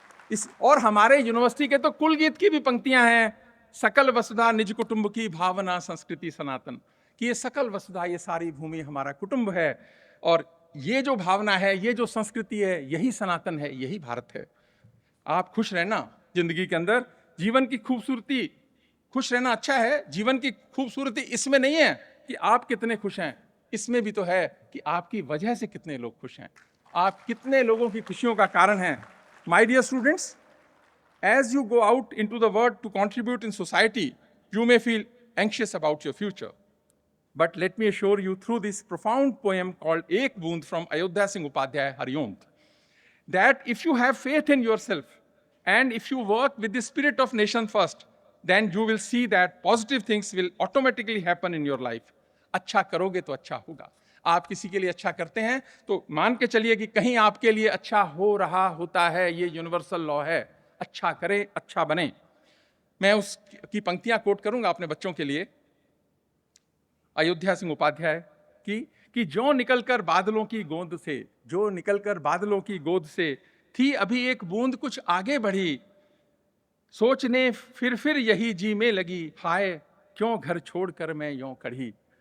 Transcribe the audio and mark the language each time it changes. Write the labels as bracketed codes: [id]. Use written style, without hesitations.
[hi] इस और हमारे यूनिवर्सिटी के तो कुल गीत की भी पंक्तियां हैं, सकल वसुधा निज कुटुंब की भावना संस्कृति सनातन, कि ये सकल वसुधा, ये सारी भूमि हमारा कुटुंब है और ये जो भावना है, ये जो संस्कृति है, यही सनातन है, यही भारत है। आप खुश रहना जिंदगी के अंदर। जीवन की खूबसूरती, खुश रहना अच्छा है, जीवन की खूबसूरती इसमें नहीं है कि आप कितने खुश हैं, इसमें भी तो है कि आपकी वजह से कितने लोग खुश हैं, आप कितने लोगों की खुशियों का कारण हैं। [en] My dear students, as you go out into the world to contribute in society, you may feel anxious about your future. But let me assure you through this profound poem called Ek Boond from Ayodhya Singh Upadhyay Haryont, that if you have faith in yourself and if you work with the spirit of nation first, then you will see that positive things will automatically happen in your life. [hi] अच्छा करोगे तो अच्छा होगा. आप किसी के लिए अच्छा करते हैं तो मान के चलिए कि कहीं आपके लिए अच्छा हो रहा होता है. ये यूनिवर्सल लॉ है. अच्छा करें, अच्छा बने. मैं उसकी पंक्तियां कोट करूंगा अपने बच्चों के लिए. अयोध्या सिंह उपाध्याय कि जो निकलकर बादलों की गोद से, जो निकलकर बादलों की गोद से थी अभी एक बूंद कुछ आगे बढ़ी, सोचने फिर यही जी में लगी, हाय क्यों घर छोड़कर मैं यों कढ़ी.